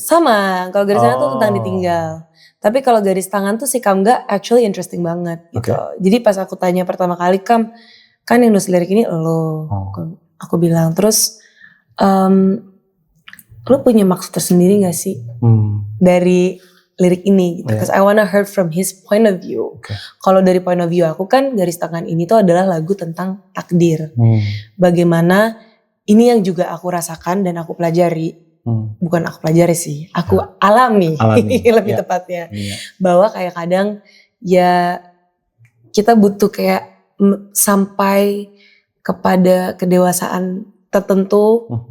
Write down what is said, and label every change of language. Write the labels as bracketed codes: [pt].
[id] Sama, kalau Garis Tangan tuh tentang ditinggal. Tapi kalau Garis Tangan tuh si Kamga [en] actually interesting [id] banget gitu. Jadi pas aku tanya pertama kali, Kam, kan yang nulis lirik ini lo. Aku bilang, terus lo punya maksud tersendiri gak sih dari lirik ini gitu. [en] Because I wanna hear from his point of view. [id] Kalau dari point of view aku kan Garis Tangan ini tuh adalah lagu tentang takdir. Bagaimana ini yang juga aku rasakan dan aku pelajari. Bukan aku pelajari sih, aku alami. Lebih tepatnya. Bahwa kayak kadang ya kita butuh kayak sampai kepada kedewasaan tertentu.